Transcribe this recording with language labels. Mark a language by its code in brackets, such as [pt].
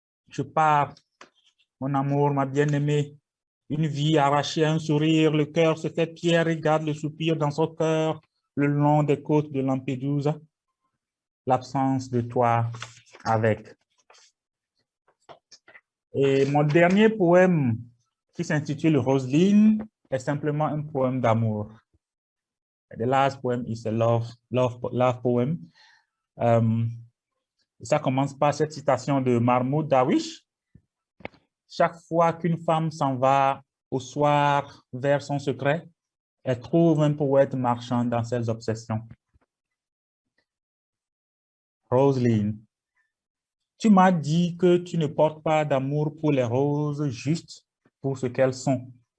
[fr] Je pars, mon amour, ma bien-aimée, une vie arrachée à un sourire, le cœur se fait pierre et garde le soupir dans son cœur le long des côtes de Lampedusa. L'absence de toi avec. Et mon dernier poème, qui s'intitule Roselyne, est simplement un poème d'amour. [en] The last poem is a love poem. [fr] Ça commence par cette citation de Mahmoud Darwish. Chaque fois qu'une femme s'en va au soir vers son secret, elle trouve un poète marchand dans ses obsessions. Roselyne, tu m'as dit que tu ne portes pas d'amour pour les roses, juste pour ce qu'elles sont.